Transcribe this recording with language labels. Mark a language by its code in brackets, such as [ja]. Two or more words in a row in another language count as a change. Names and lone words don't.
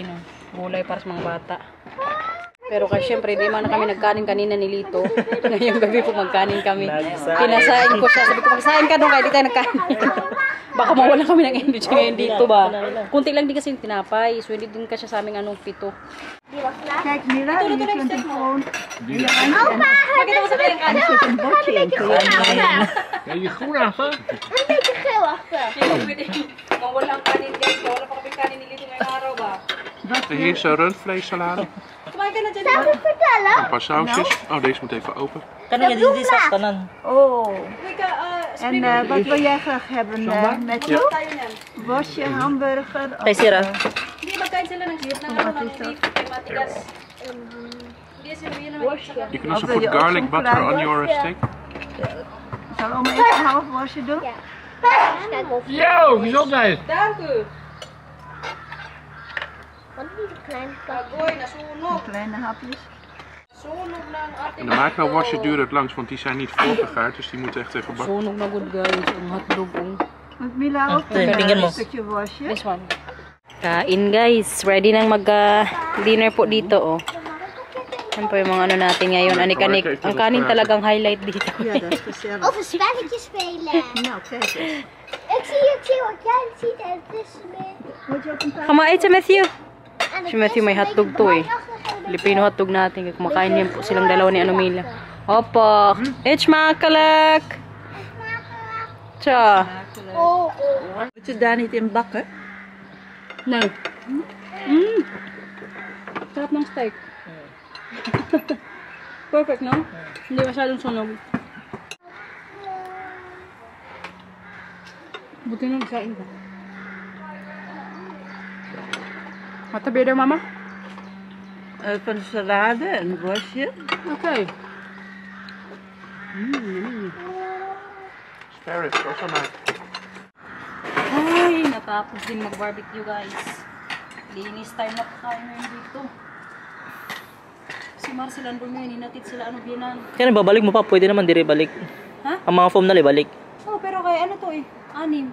[tl] Gulay para sa mga bata. Pero kasi syempre, hindi man na kami nagkanin kanina ni Lito. Ngayong gabi po magkanin kami. Pinasain ko siya. Sabi ko, magsain ka doon kaya di tayo nagkanin. Baka mawala kami ng energy ngayon dito ba. Kunti lang din kasi yung tinapay. So, hindi din kasi sa aming pito. [nl] Kijk, Mira, je kunt die gewoon... [tl] Pakita mo sa kanyang kanin. [nl] Een bordje in. Ja, je groen achter. Een beetje geel achter. [tl] Mawala ang kanin guys. Mawala pa kami kanin ni Lito ngayong araw ba. [nl] Hier is een rundvleessalade. [tl] Kumain Kumain ka na dyan. [nl] Zou ik vertellen? Een paar sausjes. Oh, deze moet even open. [tl] Kanan yan, hindi sa kanan. Oh. Kuya, [nl] En wat wil jij graag hebben, Matthew? [tl] tayo niyan. [nl] Worstje, hamburger? [tl] Kay Sira. Hindi, magkain sila ng beef ng ano, ng beef. Kay matigas. Hindi, sabihin naman yung saka. [en] You can also put garlic butter on your steak. [nl] Zal oma even een half worstje doen? Yo, gezondheid! Dank u. Wat is een klein pak? [tl] Agoy, nasunog. [nl] Kleine hapjes. [tl] Sunog na ang ating [nl] In de microwasje duurt het langs, want die zijn niet voorgegaard, dus die moeten echt even bakken. [tl] Sunog na [en] good guys. [tl] Ang hotdog. [nl] Moet Mila ook [tl] tingin mo. [nl] een stukje worstje? [en] This one. [tl] Kain guys. Ready nang mag-dinner po dito oh. Yan po yung mga ano natin ngayon. Anik-anik. Ang kanin talagang highlight dito. [nl] Ja, dat is gezellig. Of een spelletje spelen. Nou, kijk eens. Ik zie wat jij ziet en het is meer. Moet je ook een paar... [en] Come on, eat si Matthew. [nl] En [tl] Si Matthew may hotdog to eh. Filipino hotdog natin. Kumakain niyan po silang dalawa ni Anomila. [nl] Hoppa. Eet smakelijk. Tja. Oh, Moet je daar niet in bakken? Nee. [tl] Sarap ng steak. Perfect, no? Hindi masyadong sunog. Buti nang kain ka. [nl] Wat heb je er, mama? Van salade en worstje. [en] Okay. Spare ribs, also nice. [tl] Ay, natapos din mag-barbecue, guys. Linis time na kain ngayon dito. Si Marcel andun ngayon, hinatid sila ano binan. Kaya babalik mo pa, pwede naman dire balik. Ha? Ang mga foam na balik. Oh, pero kaya ano to eh, 6.